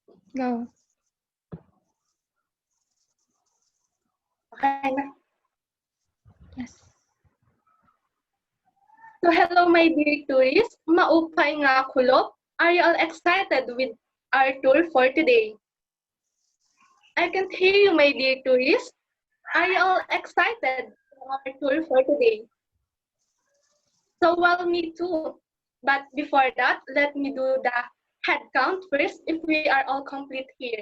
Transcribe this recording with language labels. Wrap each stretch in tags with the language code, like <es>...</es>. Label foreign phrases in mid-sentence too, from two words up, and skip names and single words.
<en>Go.</en> <tl>Okay na.</tl> <en>Yes. So hello my dear tourists,</en> <war>maupay nga kulo.</war> <en>Are you all excited with our tour for today? I can't hear you my dear tourists. Are you all excited for our tour for today? So well, me too. But before that, let me do the head count first if we are all complete here.</en>